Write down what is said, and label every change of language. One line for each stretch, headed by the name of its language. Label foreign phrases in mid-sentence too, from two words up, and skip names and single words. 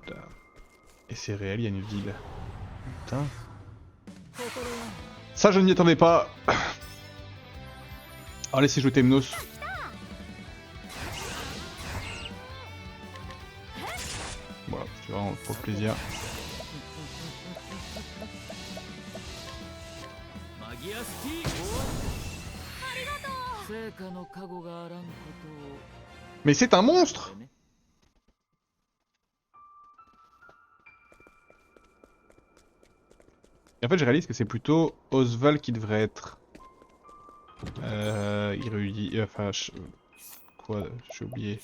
French: Et c'est réel, il y a une ville. Putain. Ça, je ne m'y attendais pas. Oh, laissez jouer Temnos. Voilà, c'est vraiment pour le plaisir.
Japanese: マギアスティー成果の加護があらんことを
French: Mais c'est un monstre! Et en fait, je réalise que c'est plutôt Oswald qui devrait être... érudit... Enfin... Quoi? J'ai oublié.